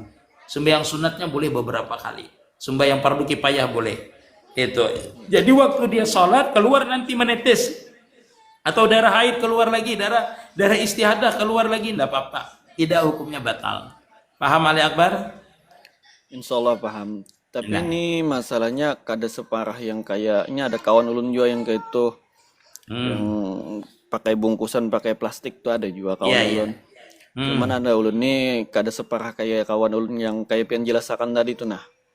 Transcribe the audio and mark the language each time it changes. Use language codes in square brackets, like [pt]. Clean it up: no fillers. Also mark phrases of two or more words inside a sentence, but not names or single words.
[id] Sembahyang sunatnya boleh beberapa kali. Sembahyang fardu kifayah boleh. Itu. Jadi waktu dia sholat keluar nanti menetes. Atau darah haid keluar lagi, darah istihadah keluar lagi, tidak apa-apa. Tidak hukumnya batal. Paham Ali Akbar? [ar] Insya Allah [id] paham. [bjn] Tapi ini masalahnya kada separah yang kayaknya ada kawan ulun juga yang kayak itu yang pakai bungkusan pakai plastik tuh ada juga kawan ulun. Cuman ada ulun nih kada separah kayak kawan ulun yang kayak pian jelaskan tadi tuh nah.